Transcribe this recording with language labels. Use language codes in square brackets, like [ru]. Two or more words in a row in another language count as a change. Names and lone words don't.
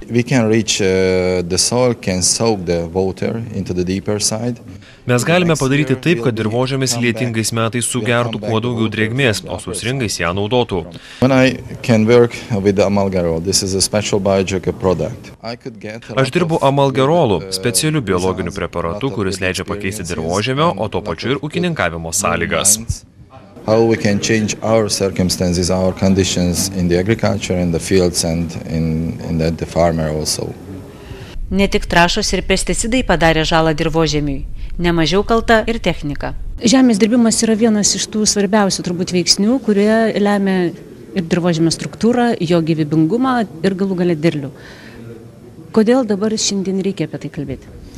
[lt] Mes galime padaryti taip, kad dirvožemis lietingais metais sugertų kuo daugiau drėgmės, o sausringais ją naudotų. Aš dirbu amalgerolu, specialiu biologiniu preparatu, kuris leidžia pakeisti dirvožemio, o tuo pačiu ir ūkininkavimo sąlygas. [en] How we can change our circumstances, our conditions in the agriculture, in the fields and in the farmer also. [lt] Ne tik trąšos ir pesticidai padarė žalą dirvožemiui, nemažiau kalta ir technika. Žemės dirbimas yra vienas iš tų svarbiausių turbūt veiksnių, kurie lemia ir dirvožemio struktūrą, jo gyvybingumą ir galų gale derlių. Kodėl dabar šiandien reikia apie tai kalbėti?